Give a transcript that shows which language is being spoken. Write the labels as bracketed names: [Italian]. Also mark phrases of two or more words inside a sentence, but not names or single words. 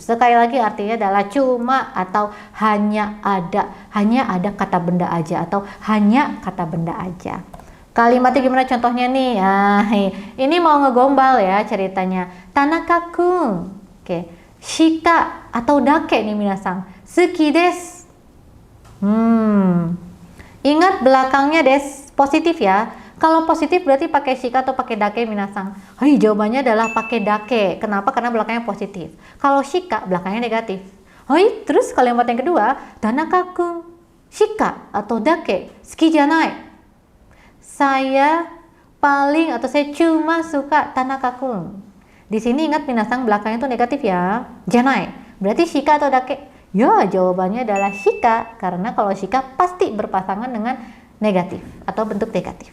[Indonesian] Sekali lagi artinya adalah cuma atau hanya ada kata benda aja atau hanya kata benda aja. Kalimatnya gimana contohnya nih? Ini mau ngegombal ya ceritanya. Tanaka-kun. Oke, shika atau dake nih minasang. [Japanese] 好きです. [Indonesian] Ingat belakangnya des, positif ya. Kalau positif berarti pakai shika atau pakai dake minasang. Jawabannya adalah pakai dake. Kenapa? Karena belakangnya positif. Kalau shika belakangnya negatif. Terus kalimat yang kedua, [Japanese] 田中くんしか atau だけ好きじゃない. [Indonesian] Saya paling atau saya cuma suka tanaka-kun. Di sini ingat minasang belakangnya itu negatif ya, janai. Berarti shika atau dake? Ya, jawabannya adalah shika karena kalau shika pasti berpasangan dengan negatif atau bentuk negatif.